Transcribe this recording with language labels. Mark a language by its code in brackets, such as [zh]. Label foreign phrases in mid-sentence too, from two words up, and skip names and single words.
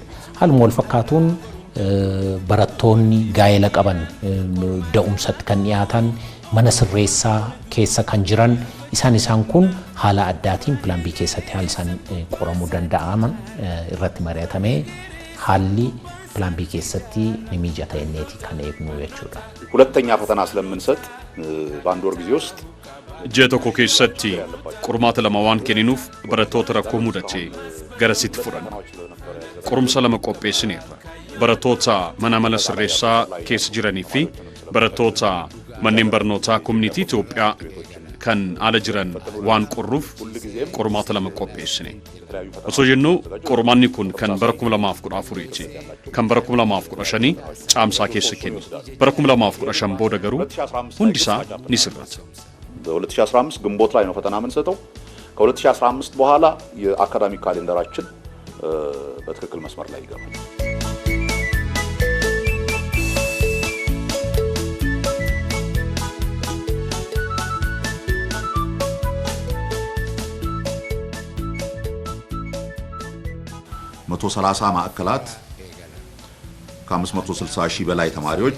[om] Haaluma wal fakkaatuun barattoonni gaa'ela qaban da'umsatti kan dhiyaatan mana sirreessaa keessa kan jiran isaan kun haala addaatiin pilaan B keessatti haala isaan qoramuu danda'aman irratti mari'atamee haalli [en] plan B [om] keessatti ni mijata inneeti kan eegnu jechuudha. [am] ሁለተኛ ፈተና ስለምንሰጥ በአንድ ወር ጊዜ ውስጥ [om] ji'a tokko keessatti qormaata lama waan kenninuuf barattoota rakkoo mudate garasitti fudhan. Qorumsa lama qopheessineerra. Barattoota mana mala sirreessaa keessa jiranii fi barattoota manneen barnootaa koominitii Itoophiyaa kan ala jiran waan qorruuf qormaata lama qopheessine. Osoo jennu qormaanni kun kan bara 2014 kan bara 2015 caamsaa keessa kenne. Bara 2015 booda garuu hundisaa ni sirrata. [am] በ2015 ግንቦት ላይ ነው ፈተና የምንሰጠው። ከ2015 በኋላ የአካዳሚክ ካሌንደራችን በትክክል መስመር ላይ ይገባል። መቶ 30 ማዕከላት ከ560 ሺህ በላይ ተማሪዎች